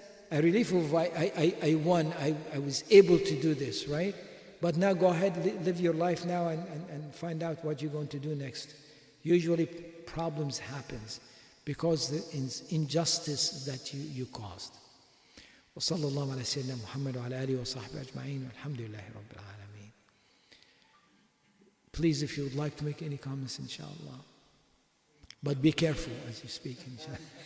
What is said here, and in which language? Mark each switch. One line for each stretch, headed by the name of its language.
English: A relief of I won, I was able to do this, right? But now go ahead, live your life now and find out what you're going to do next. Usually problems happens because the injustice that you caused.
Arabic: وصلى الله على سيدنا محمد وعلى آله وصحبه أجمعين والحمد لله رب العالمين.
English: Please, if you would like to make any comments, inshallah. But be careful as you speak, inshallah.